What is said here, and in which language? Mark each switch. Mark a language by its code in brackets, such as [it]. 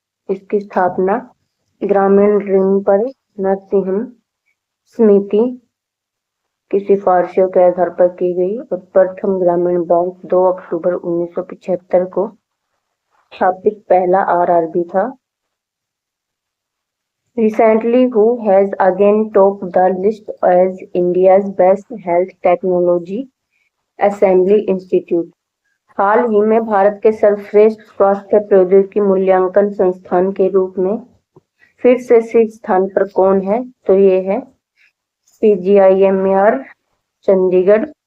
[hi] इसकी स्थापना ग्रामीण ऋण पर नरसिंहन समिति की सिफारिशों के आधार पर की गई और प्रथम ग्रामीण बैंक 2 अक्टूबर 1975 को स्थापित पहला RRB था। [en] Recently, who has again topped the list as India's best health technology? Assembly institute. [hi] हाल ही में भारत के सर्वश्रेष्ठ स्वास्थ्य प्रौद्योगिकी मूल्यांकन संस्थान के रूप में फिर से शीर्ष स्थान पर कौन है? तो ये है पीजीआईएमईआर चंडीगढ़।